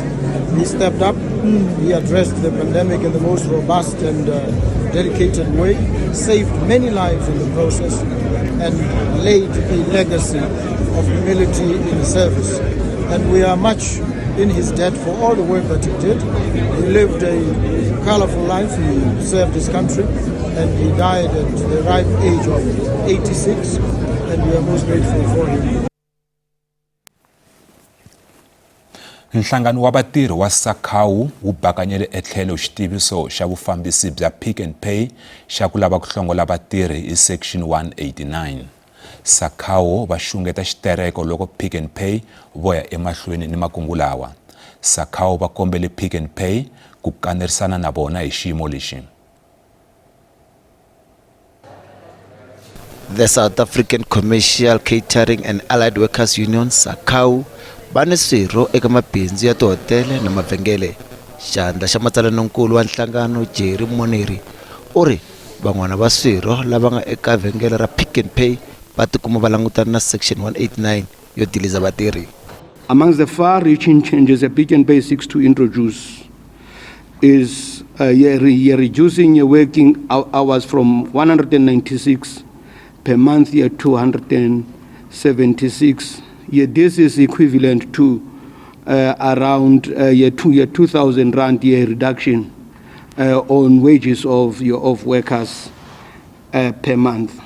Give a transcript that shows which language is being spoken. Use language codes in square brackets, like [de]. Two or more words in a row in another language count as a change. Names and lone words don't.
[en] He stepped up, he addressed the pandemic in the most robust and dedicated way, saved many lives in the process, and laid a legacy of humility in service. And we are much in his debt for all the work that he did. He lived a colorful life, he served his country, and he died at the ripe age of 86, and we are most grateful for him. [ts] Nhlangano wa vatirhi wa SACAWU wu bakanyele etlhelo xitiviso xa vufambisi bya Pick n Pay xa ku lava ku hlongola vatirhi hi section 189. SACAWU va xungeta xitereko loko Pick n Pay voya emahlweni ni makungu lawa. SACAWU va kombele Pick n Pay ku kanerisana na vona hi xiyimo lexi. The South African Commercial Catering and Allied Workers Union SACAWU bane swirho eka mabindzu ya tihotele na mavhengele. Xandla xa matsalanonkulu wa nhlangano Jerry Moneri u ri van'wana va swirho lava nga eka vhengele ra Pick n Pay va tikuma va langutana na section 189 yo diliza vatirhi. [en] Amongst the far-reaching changes that Pick n Pay seeks to introduce is reducing your working hours from 196 per month to 276. This is equivalent to around 2,000 rand year reduction on wages of workers per month.